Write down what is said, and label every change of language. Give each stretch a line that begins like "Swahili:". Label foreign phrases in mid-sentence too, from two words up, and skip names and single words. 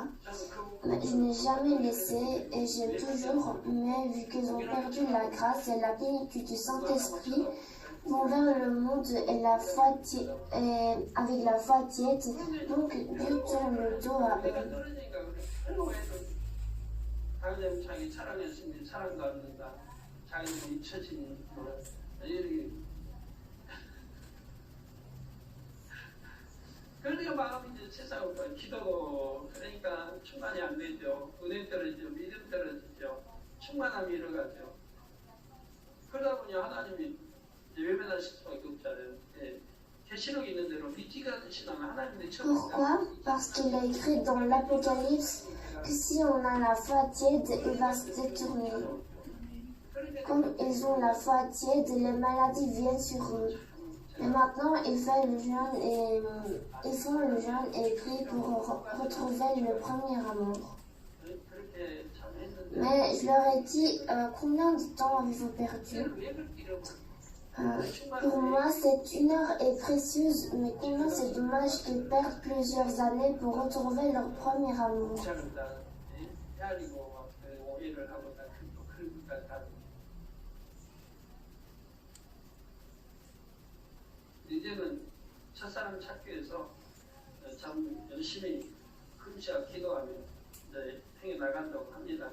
French: Mais je n'ai jamais laissé et j'aime toujours, mais vu qu'ils ont perdu la grâce et la plénitude du Saint-Esprit, vont vers le monde et avec la foi tiède, donc Dieu tourne le dos à eux.
Korean: 그러니까 마음이 이제 세상과 기도도 그러니까 충만이 안 되죠. 은혜 떨어지죠. 믿음 떨어지죠. 충만함이 잃어가죠. 그러다 보니 하나님이 외면하실 수밖에 없잖아요. 예. 계시록에 있는 대로 미지가 되시는 하나님의
French: Pourquoi? Parce qu'il est écrit dans l'Apocalypse que si on a la foi tiède, il va se détourner. Comme ils ont la foi tiède, les maladies viennent sur eux. Et maintenant, ils font le jeûne et prient pour retrouver le premier amour. Mais je leur ai dit, combien de temps avez-vous perdu? Pour moi, cette une heure est précieuse, mais combien c'est dommage qu'ils perdent plusieurs années pour retrouver leur premier amour.
Korean: 이제는 첫사람 찾기 위해서 참 열심히 금시와 기도하며 이제 행해 나간다고 합니다.